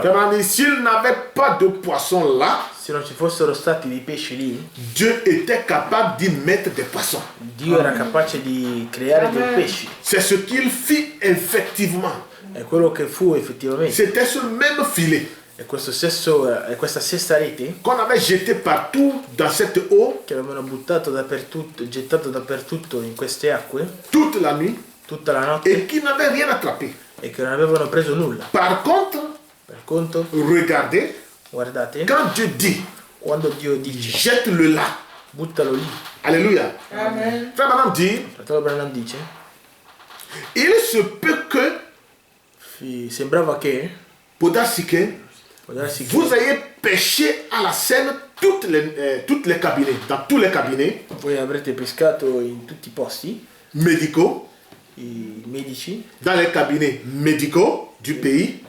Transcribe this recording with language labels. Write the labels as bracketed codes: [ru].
[fr] Frère, s'il n'avait pas de poisson là, [it] Se non ci fossero stati dei pesci lì, [fr] Dieu était capable d'y mettre des poissons. [it] Dio era capace di creare dei pesci. [fr] C'est ce qu'il fit effectivement. [it] È quello che fu effettivamente. [fr] C'était ce même filet [it] E questa stessa rete [fr] qu'on avait jeté partout dans cette eau [it] che avevano buttato dappertutto, gettato dappertutto in queste acque, [fr] toute la nuit [it] tutta la notte, [fr] et qui n'avait rien attrapé. [it] e che non avevano preso nulla. [fr] Par contre, [it] Per conto, [fr] regardez, [it] guardate, [fr] quand Dieu dit, [it] quando Dio dice [fr] jette-le là. [it] buttalo lì, Alléluia. Amen. [fr] Frère Branham dit, [it] fratello Branham dice, [fr] il se peut que, [it] sembrava che, Podasike, può darsi che [fr] vous ayez pêché à la Seine toutes les cabinets, dans tous les cabinets [it] voi avrete pescato in tutti i posti [fr] médicaux, [it] i medici, [fr] dans les cabinets médicaux du pays,